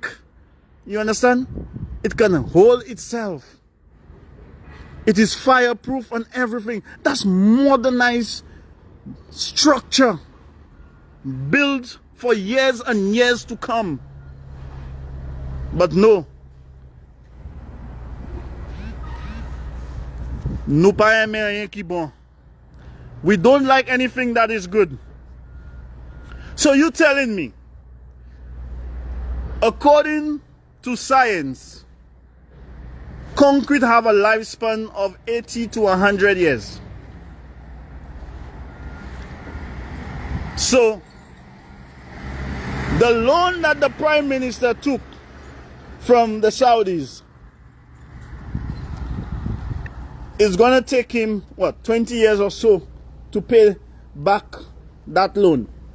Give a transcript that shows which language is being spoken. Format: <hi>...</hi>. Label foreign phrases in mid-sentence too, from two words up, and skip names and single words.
<en>You understand? It can hold itself. It is fireproof and everything. That's modernized structure built for years and years to come. But no.</en> <ht>Nou pa eme rien ki bon.</ht> <en>We don't like anything that is good. So you telling me, according to science, concrete have a lifespan of 80 to 100 years. So, the loan that the Prime Minister took from the Saudis is going to take him, what, 20 years or so to pay back that loan.</en>